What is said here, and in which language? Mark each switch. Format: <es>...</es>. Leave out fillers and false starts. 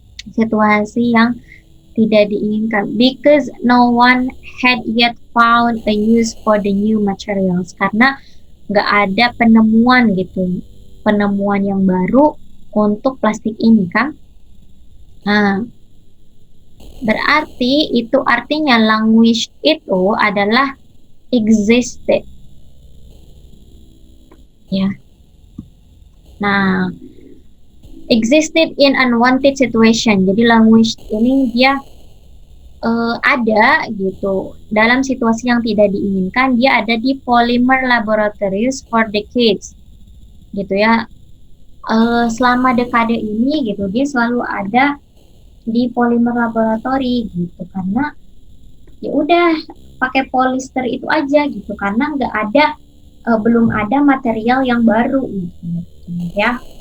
<id>Situasi yang tidak diinginkan,</id> <en>because no one had yet found a use for the new materials,</en> <id>karena nggak ada penemuan gitu, penemuan yang baru untuk plastik ini kan. Nah, berarti itu artinya language itu adalah existed ya.</id> <en>Nah, existed in unwanted situation.</en> <id>Jadi language ini dia ada gitu dalam situasi yang tidak diinginkan. Dia ada di polymer laboratories for decades, gitu ya. Selama dekade ini gitu dia selalu ada di polymer laboratory gitu, karena ya udah pakai polyester itu aja gitu, karena nggak ada belum ada material yang baru gitu ya.</id>